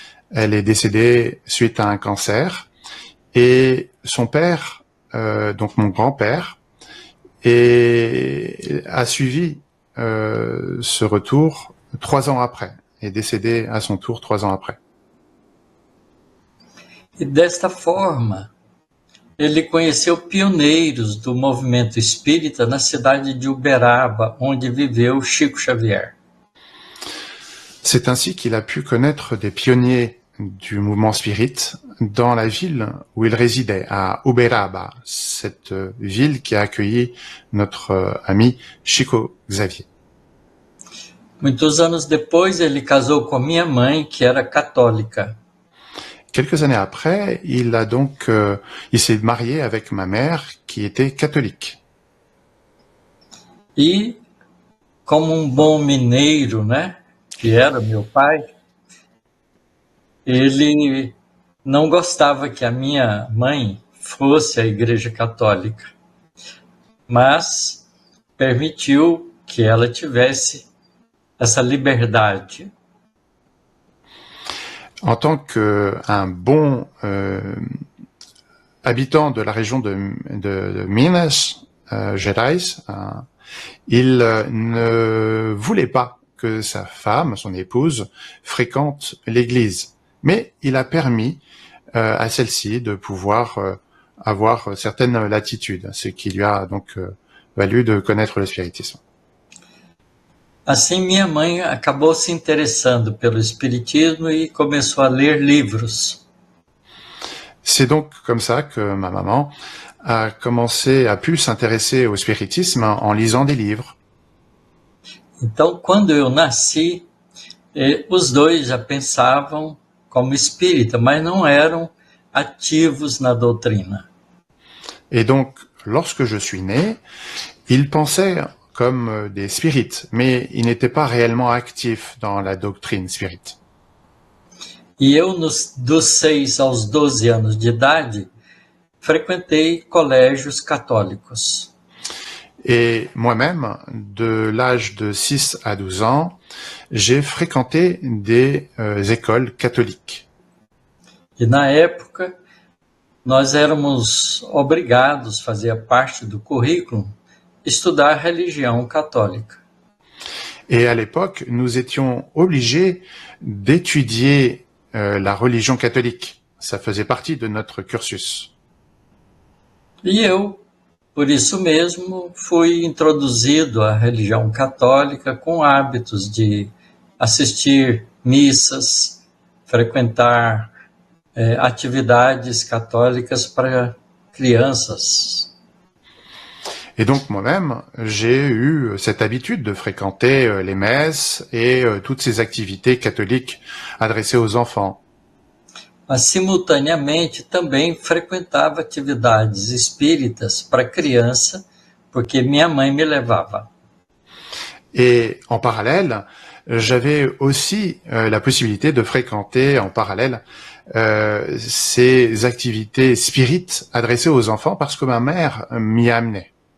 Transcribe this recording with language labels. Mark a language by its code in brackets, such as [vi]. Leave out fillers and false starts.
[fr] Elle est décédée suite à un cancer et son père, donc mon grand-père, a suivi ce retour 3 ans après, est décédé à son tour 3 ans après. [pt] E desta forma, ele conheceu pioneiros do movimento espírita na cidade de Uberaba, onde viveu Chico Xavier. [fr] C'est ainsi qu'il a pu connaître des pionniers du mouvement spirit dans la ville où il résidait, à Uberaba, cette ville qui a accueilli notre ami Chico Xavier. [pt] Muitos anos depois, ele casou com a minha mãe, que era católica. [fr] Quelques années après, il s'est marié avec ma mère qui était catholique. [pt] E, como um bom mineiro, né? que era meu pai, ele não gostava que a minha mãe fosse à Igreja Católica, mas permitiu que ela tivesse essa liberdade. [fr] En tant qu'un bon habitant de la région de Minas Gerais, il ne voulait pas que sa femme, son épouse, fréquente l'église. Mais il a permis à celle-ci de pouvoir avoir certaines latitudes, ce qui lui a donc valu de connaître le spiritisme. [pt] Assim, minha mãe acabou se interessando pelo espiritismo e começou a ler livros. [fr] C'est donc comme ça que ma maman a pu s'intéresser au spiritisme en lisant des livres. [pt] Então, quando eu nasci, os dois já pensavam como espírita, mas não eram ativos na doutrina. [fr] Et donc, lorsque je suis né, ils pensaient comme des spirites, mais ils n'étaient pas réellement actifs dans la doctrine spirit. [pt] E eu, dos 6 aos 12 anos de idade, frequentei colégios católicos. [fr] Et moi-même, de l'âge de 6 à 12 ans, j'ai fréquenté des écoles catholiques. [pt] E na época, nós éramos obrigados, fazia parte do currículo, estudar religião católica. [fr] Et à l'époque, nous étions obligés d'étudier la religion catholique. Ça faisait partie de notre cursus. [pt] E eu, por isso mesmo, fui introduzido à religião católica com hábitos de assistir missas, frequentar atividades católicas para crianças. [fr] Et donc moi-même, j'ai eu cette habitude de fréquenter les messes et toutes ces activités catholiques adressées aux enfants. [pt] Mas, simultaneamente, também frequentava atividades espíritas para criança, porque minha mãe me levava. [fr] Et en parallèle, j'avais aussi la possibilité de fréquenter en parallèle ces activités spirites adressées aux enfants parce que ma mère m'y amenait.